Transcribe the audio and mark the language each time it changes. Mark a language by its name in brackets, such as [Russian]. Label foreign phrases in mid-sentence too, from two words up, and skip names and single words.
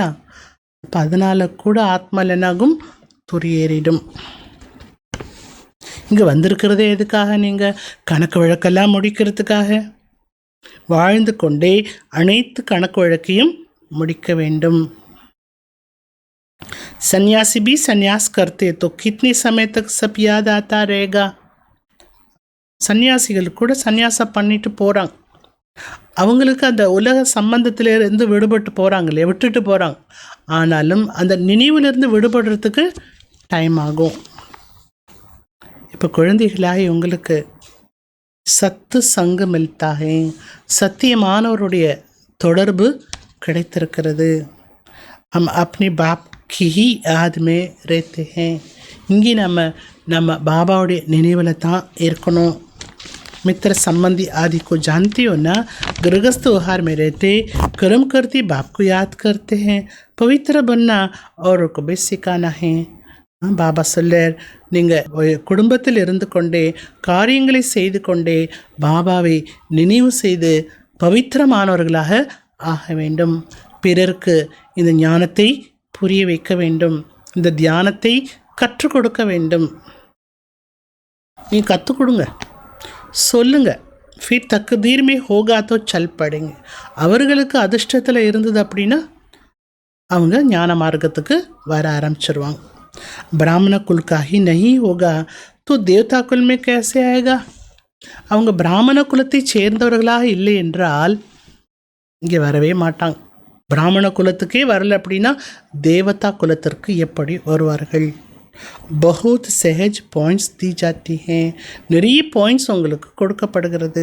[Tamil] அப்போ அதனால் கூட ஆத்மாவில் என்னாகும்? துரி ஏறிடும். இங்கே வந்திருக்கிறதே எதுக்காக? நீங்கள் கணக்கு வழக்கெல்லாம் முடிக்கிறதுக்காக. வாழ்ந்து கொண்டே அனைத்து கணக்கு வழக்கையும் முடிக்க வேண்டும். [Hindi] सन्यासी भी सन्यास करते तो कितने समय तक सब याद आता रहेगा. [Tamil] சன்னியாசிகள் கூட சன்னியாசம் பண்ணிட்டு போகிறாங்க. அவங்களுக்கு அந்த உலக சம்பந்தத்திலேருந்து விடுபட்டு போகிறாங்களே, விட்டுட்டு போகிறாங்க. ஆனாலும் அந்த நினைவிலிருந்து விடுபடுறதுக்கு டைம் ஆகும். இப்போ குழந்தைகளாகி உங்களுக்கு சத்து சங்கம் மில்தாக, சத்தியமானவருடைய தொடர்பு கிடைத்திருக்கிறது. [Hindi] हम अपने बाप की ही याद में रहते हैं. [Tamil] இங்கே நம்ம பாபாவுடைய நினைவில் தான் இருக்கணும். [Hindi] मित्र संबंधी आदि को जानते हो ना. गृहस्थ व्यवहार में रहते कर्म करते बाप को याद करते हैं. पवित्र बनना और को भी सिखाना है. [Tamil] பாபா சொல்லார், நீங்கள் குடும்பத்தில் இருந்து கொண்டே காரியங்களை செய்து கொண்டே பாபாவை நினைவு செய்து பவித்திரமானவர்களாக ஆக வேண்டும். பிறருக்கு இந்த ஞானத்தை புரிய வைக்க வேண்டும், இந்த தியானத்தை கற்றுக் கொடுக்க வேண்டும். நீங்கள் கற்றுக் கொடுங்க, சொல்லுங்க. [Hindi] फिर तकदीर में होगा तो चल पड़ेंगे. [Tamil] அவர்களுக்கு அதிர்ஷ்டத்தில் இருந்தது அப்படின்னா அவங்க ஞான மார்க்கத்துக்கு வர ஆரம்பிச்சிருவாங்க. [Hindi] ब्राह्मण कुल का ही नहीं होगा तो देवता कुल में कैसे आएगा. [Tamil] அவங்க பிராமண குலத்தை சேர்ந்தவர்களாக இல்லை என்றால் இங்கே வரவே மாட்டாங்க. பிராமண குலத்துக்கே வரல அப்படின்னா தேவதா குலத்திற்கு எப்படி வருவார்கள்? [Hindi] बहुत सहज पॉइंट्स दी जाती है, [Tamil] நிறைய பாயிண்ட்ஸ் உங்களுக்கு கொடுக்கப்படுகிறது.